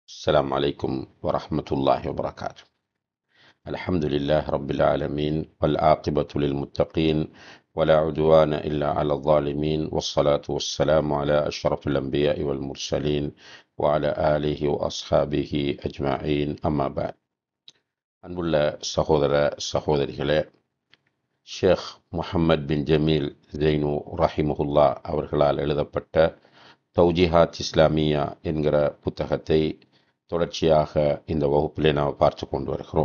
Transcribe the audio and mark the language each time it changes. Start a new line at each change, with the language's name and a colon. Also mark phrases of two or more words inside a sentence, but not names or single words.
Arabic: السلام عليكم ورحمة الله وبركاته. الحمد لله رب العالمين والعاقبة للمتقين ولا عدوان إلا على الظالمين والصلاة والسلام على أشرف الأنبياء والمرسلين وعلى آله وأصحابه أجمعين أما بعد.
Tamil: அன்புள்ள சகோதர சகோதரிகளே, ஷேக் முஹம்மத் பின் ஜமீல் ஜெய்னு ரஹிமஹுல்லா அவர்களால் எழுதப்பட்ட தௌஜிஹாத் இஸ்லாமியா என்கிற புத்தகத்தை தொடர்ச்சியாக இந்த வகுப்பிலே நாம் பார்த்து கொண்டு வருகிறோம்.